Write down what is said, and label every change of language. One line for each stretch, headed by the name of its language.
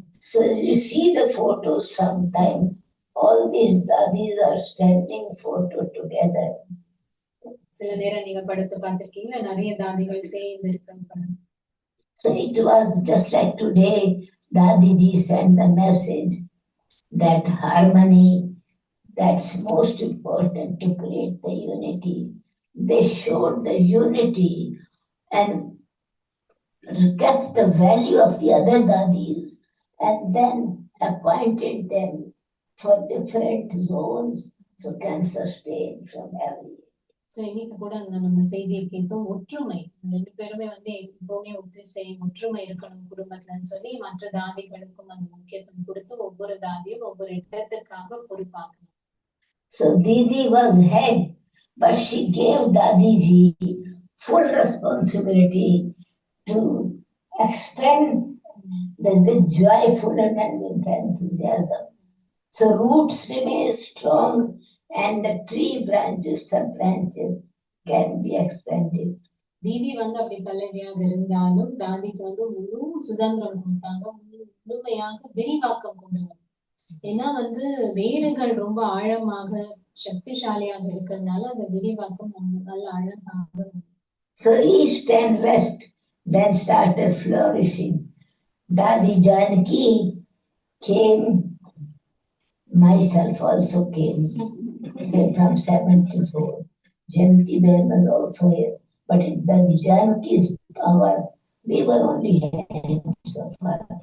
English: So you see the photos sometime, all these Dadis are standing photo together.
Tamil: சில நேரம் நீங்க படத்தை பார்த்திருக்கீங்களா, நிறைய தாதிகள் சேர்ந்து இருக்காங்க.
English: So it was just like today, Dadiji sent the message that harmony, that's most important to create the unity. They showed the unity and kept the value of the other Dadis and then appointed them for different zones so can sustain from every.
Tamil: So இன்னைக்கு கூட அந்த நம்ம செய்தியை கேட்டோம், ஒற்றுமை. 2 பேருமே வந்து எப்பவுமே ஒத்திசை, ஒற்றுமை இருக்கணும் குடும்பத்துலன்னு சொல்லி மற்ற தாதிகளுக்கும் அந்த முக்கியத்துவம் கொடுத்து ஒவ்வொரு தாதியும் ஒவ்வொரு இடத்துக்காக பொறுப்பாக்கணும்.
English: So Didi was head, but she gave Dadiji full responsibility to expand with joyful and with enthusiasm. So roots remain strong and the tree branches, sub-branches can be expanded.
Tamil: தீதி வந்து அப்படி தலைவியாக இருந்தாலும் தாதிக்கு வந்து முழு சுதந்திரம் கொடுத்தாங்க, முழுமையாக விரிவாக்கம் கொண்டு வரும். ஏன்னா வந்து வேர்கள் ரொம்ப ஆழமாக சக்திசாலியாக இருக்கிறதுனால அந்த விரிவாக்கம் நல்ல அழகாக.
English: So east and west then started flourishing. Dadi Janki came, myself also came from 74. Jayanti Ben was also here. But Dadi Janki's power, we were only hands of her.